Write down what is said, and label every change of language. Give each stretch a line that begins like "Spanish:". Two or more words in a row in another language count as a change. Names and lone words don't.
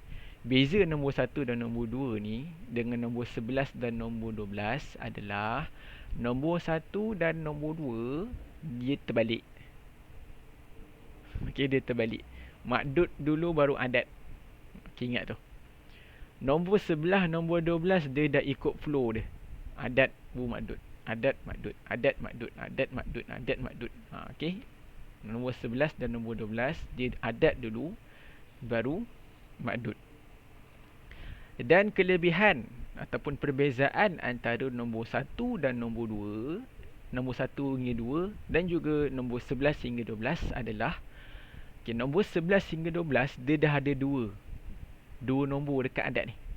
Malay: Beza nombor 1 dan nombor 2 ni dengan nombor 11 dan nombor 12 adalah nombor 1 dan nombor 2 dia terbalik. Okey, dia terbalik. Makdud dulu baru adat. Okey, ingat tu. Nombor 11, nombor 12 dia dah ikut flow dia. Adat bu makdud. Adat makdud. Adat makdud. Adat makdud. Adat makdud. Okey. Nombor 11 dan nombor 12 dia adat dulu baru makdud. Dan kelebihan ataupun perbezaan antara nombor 1 dan nombor 2, nombor 1 hingga 2 dan juga nombor 11 hingga 12 adalah nombor 11 hingga 12 dia dah ada dua nombor dekat adat ni.